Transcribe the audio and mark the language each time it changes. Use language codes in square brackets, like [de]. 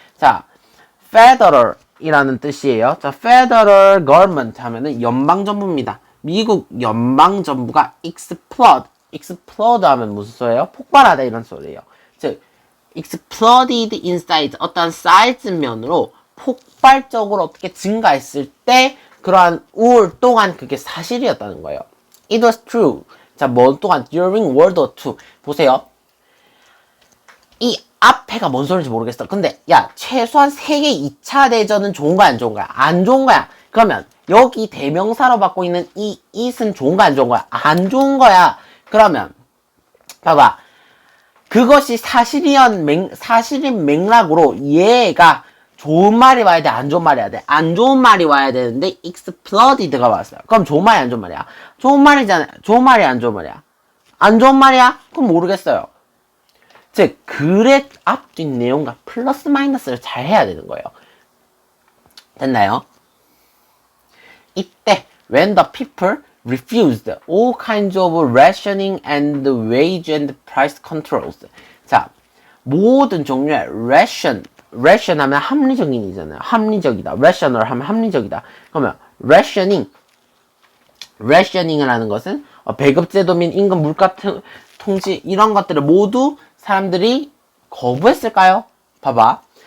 [ko] 자, federal이라는 뜻이에요. 자, federal government 하면은 연방정부입니다. 미국 연방정부가 explode explode 하면 무슨 소리예요? 폭발하다 이런 소리예요. 즉 [en] exploded in size [ko] 어떤 사이즈면으로 폭발적으로 어떻게 증가했을 때 그러한 우울 동안 그게 사실이었다는 거예요. [en] It was true. [ko] 자, 뭐 동안 [en] during World War II. [ko] 보세요. 이 앞에가 뭔 소리인지 모르겠어. 근데 야, 최소한 세계 2차 대전은 좋은 거야, 안 좋은 거야? 안 좋은 거야. 그러면 여기 대명사로 받고 있는 이 it은 좋은 거야, 안 좋은 거야? 안 좋은 거야. 그러면 봐봐. 그것이 사실인 맥락으로 얘가 좋은 말이 와야 돼, 안 좋은 말이 와야 돼? 안 좋은 말이 와야 되는데 exploded가 왔어요. 그럼 좋은 말이 안 좋은 말이야? 좋은 말이잖아요. 좋은 말이 안 좋은 말이야? 안 좋은 말이야? 그럼 모르겠어요. 즉 글의 앞뒤 내용과 플러스 마이너스를 잘 해야 되는 거예요. 됐나요? [en] 이때 when the people refused all kinds of rationing and wage and price controls. [ko] 자, 모든 종류의 ration 하면 합리적인이잖아요. 합리적이다. rational 하면 합리적이다. 그러면 rationing을 하는 것은 배급제도 및 임금 물가 통지 이런 것들을 모두 사람들이 거부했을까요? 봐봐.